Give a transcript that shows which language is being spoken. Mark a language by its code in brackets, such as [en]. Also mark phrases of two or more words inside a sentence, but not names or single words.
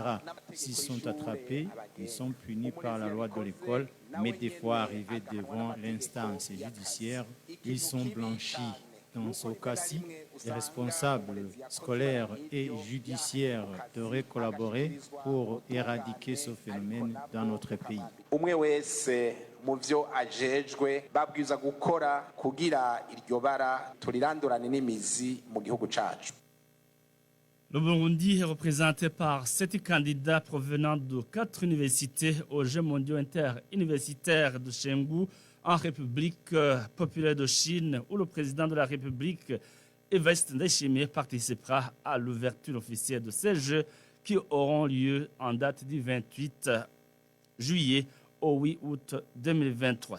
[fr] S'ils sont attrapés, ils sont punis par la loi de l'école, mais des fois arrivés devant l'instance judiciaire, ils sont blanchis. Dans ce cas-ci, les responsables scolaires et judiciaires devraient collaborer pour éradiquer ce phénomène dans notre pays. [rn] Muvyo ajejwe babwiza gukora kugira iryo bara turirandurane n'imizi mu gihugu cacu. [fr] Le Burundi est représenté par 7 candidats provenant de 4 universités aux Jeux mondiaux interuniversitaires de Chengdu en République populaire de Chine, où le président de la République, Evariste Ndayishimiye, participera à l'ouverture officielle de ces Jeux qui auront lieu en date du 28 juillet au 8 août 2023.